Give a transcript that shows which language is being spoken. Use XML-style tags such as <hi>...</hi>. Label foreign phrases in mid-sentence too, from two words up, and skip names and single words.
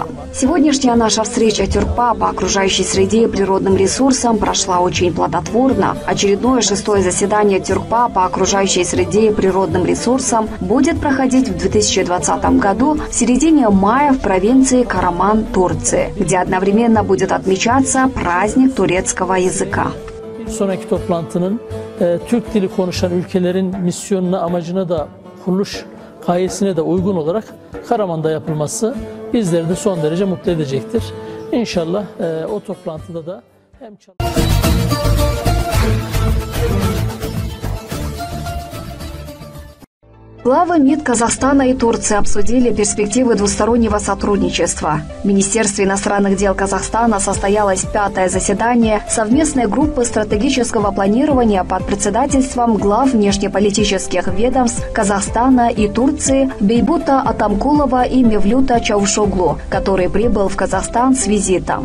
<ru>Сегодняшняя наша встреча Тюркпа по окружающей среде и природным ресурсам прошла очень плодотворно. Очередное 6-е заседание Тюркпа по окружающей среде и природным ресурсам будет проходить в 2020 году в середине мая в провинции Караман, Турции, где одновременно будет отмечаться праздник турецкого языка.</ru> <tr>Sonraki toplantının Türk dili konuşan ülkelerin misyonuna, amacına da kuruluş gayesine de uygun olarak Karaman'da yapılması bizleri de son derece mutlu edecektir. İnşallah o toplantıda da hem</tr> <ru>Главы МИД Казахстана и Турции обсудили перспективы двустороннего сотрудничества. В Министерстве иностранных дел Казахстана состоялось 5-е заседание совместной группы стратегического планирования под председательством глав внешнеполитических ведомств Казахстана и Турции Бейбута Атамкулова и Мевлюта Чавушоглу, который прибыл в Казахстан с визитом.</ru>